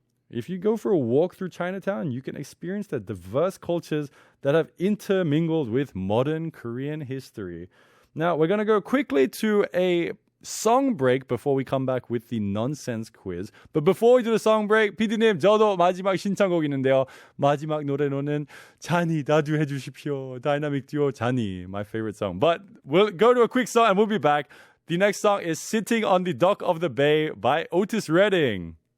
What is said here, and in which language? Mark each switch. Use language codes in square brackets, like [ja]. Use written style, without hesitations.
[en] If you go for a walk through Chinatown, you can experience the diverse cultures that have intermingled with modern Korean history. Now, we're going to go quickly to a song break before we come back with the nonsense quiz. But before we do the song break, PD님, [ko] 저도 마지막 신청곡 있는데요. 마지막 노래로는 자니, 나도 해주십시오. [en] Dynamic Duo, 자니, my favorite song. But we'll go to a quick song and we'll be back. The next song is Sitting on the Dock of the Bay by Otis Redding.